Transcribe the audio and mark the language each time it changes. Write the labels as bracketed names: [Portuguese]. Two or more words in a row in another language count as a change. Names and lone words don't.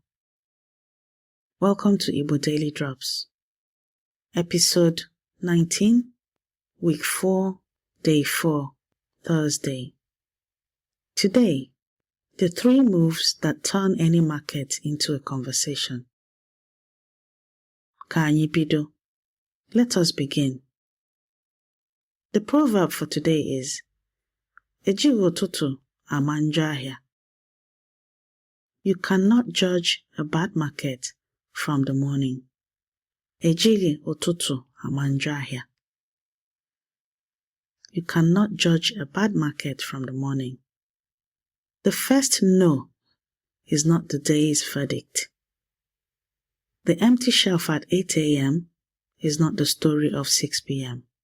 [English] Welcome to Igbo Daily Drops. Episode 19, Week 4, Day 4, Thursday. Today, the 3 moves that turn any market into a conversation. [Igbo] Ka anyị bido. [English] Let us begin. The proverb for today is, [Igbo] Ejighị ụtụtụ ama njọ ahịa. [English] You cannot judge a bad market from the morning. [Igbo] Ejighị ụtụtụ ama njọ ahịa. [English] You cannot judge a bad market from the morning. The first no is not the day's verdict. The empty shelf at 8 a.m. is not the story of 6 p.m.